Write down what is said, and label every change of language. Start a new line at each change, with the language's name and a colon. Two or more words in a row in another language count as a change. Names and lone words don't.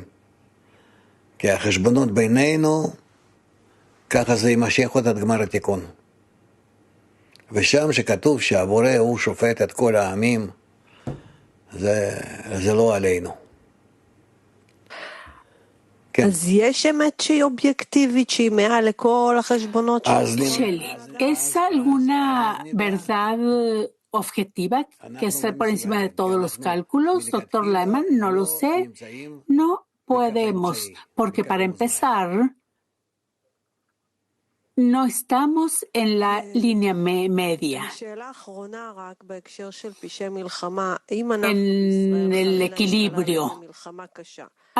Hebrew: כי החשבונות בינינו, ככה זה יימשך עוד עד גמר התיקון. ושם שכתוב שהבורא הוא שופט את כל העמים, זה לא עלינו. אז יש אמת שהיא אובייקטיבית, שהיא מעל לכל החשבונות
Spanish: Shelley, ¿es alguna verdad objetiva que está por encima de todos los cálculos? Doctor Lyman, no lo sé. No podemos, porque para empezar, no estamos en la línea media, en el equilibrio.